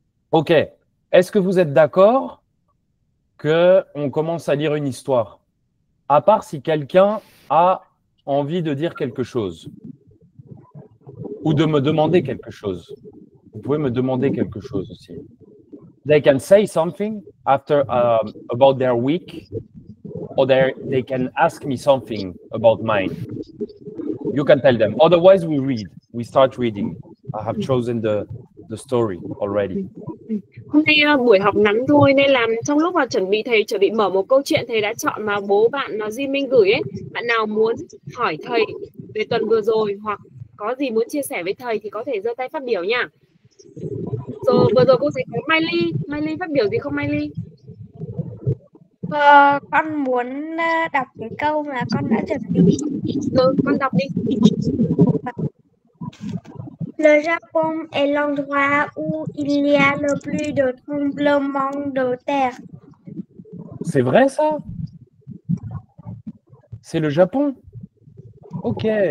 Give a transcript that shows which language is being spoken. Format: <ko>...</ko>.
<fr>Ok. Est-ce que vous êtes d'accord qu'on commence à lire une histoire? À part si quelqu'un a envie de dire quelque chose ou de me demander quelque chose. Vous pouvez me demander quelque chose aussi.</fr> <en>They can say something after about their week, or they can ask me something about mine. You can tell them. Otherwise, we read. We start reading. I have chosen the story already.</en> <vi>Hôm nay buổi học ngắn thôi nên là trong lúc mà thầy chuẩn bị mở một câu chuyện, thầy đã chọn mà bố bạn Duy Minh gửi ấy. Bạn nào muốn hỏi thầy về tuần vừa rồi hoặc có gì muốn chia sẻ với thầy thì có thể giơ tay phát biểu nha. Rồi vừa rồi cô thấy có Mai Ly phát biểu gì không Mai Ly? Con muốn đọc cái câu mà con đã chuẩn bị. Con đọc đi.</vi> <fr>Le Japon est l'endroit où il y a le plus de tremblements de terre. C'est vrai ça? C'est le Japon? Ok.</fr>